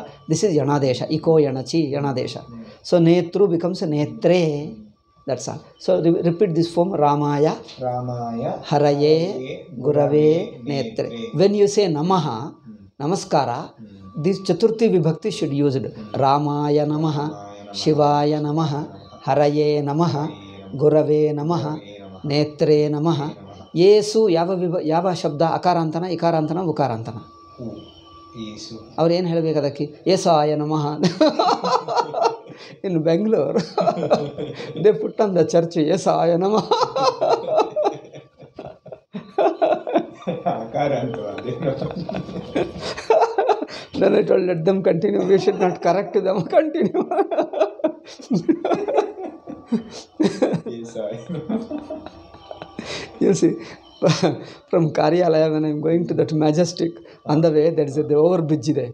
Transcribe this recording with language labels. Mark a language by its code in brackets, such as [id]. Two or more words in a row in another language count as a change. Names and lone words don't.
[en] This is Yanadesha. [sa] इको यणचि, [en] Yanadesha. So Netru becomes Netre. That's all. So repeat this form. [sa] रामाय, हरये, गुरवे, नेत्रे. [en] When you say [sa] नमः, नमस्कार, [en] this [sa] चतुर्थी विभक्ति [en] should use it. [sa] रामाय नमः, शिवाय नमः, हरये नमः, गुरवे नमः, नेत्रे नमः. [en] Yesu [kn] ಯಾವ ಶಬ್ದ ಅಕಾರಾಂತನ ಇಕಾರಾಂತನ ಉಕಾರಾಂತನ ಅವ್ರು ಏನು ಹೇಳಬೇಕು ಅದಕ್ಕೆ [sa] ಯೇಸಾಯ ನಮಃ [en] in Bengaluru they put on the church [sa] ಯೇಸಾಯ ನಮಃ [en] Then I told, let them continue, we should not correct them, continue. You see, from Karyalaya, when I am going to that Majestic, on the way, there is the overbridge there.